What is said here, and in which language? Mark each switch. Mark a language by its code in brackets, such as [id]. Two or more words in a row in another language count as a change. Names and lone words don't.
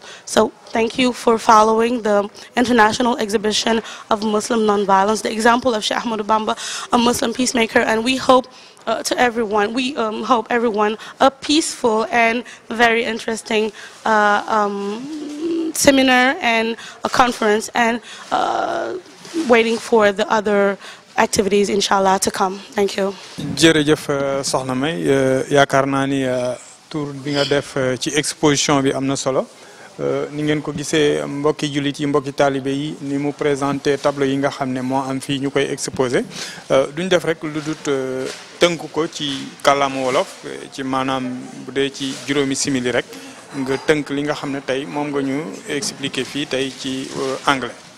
[en] So thank you for following the International Exhibition of Muslim Nonviolence, the example of Sheikh Ahmadou Bamba, a Muslim peacemaker, and we hope hope everyone a peaceful and very interesting seminar and a conference, and waiting for the other activities, inshallah, to come. Thank you. [wo] jërëjëf soxna May yaakaar naa ni tour bi nga def ci exposition bi am na solo. Ni ngeen ko gisee mbokki jullit yi mbokki taalibe yi ni mu présenté tableau yi nga xam ne moo am fii ñu koy exposé duñ def rek lu dut tënk ko ci kàllaama wolof ci maanaam bu dee ci juróomi simili rek nga tënk li nga xam ne tey moom nga ñu expliqué fii tey ci anglais.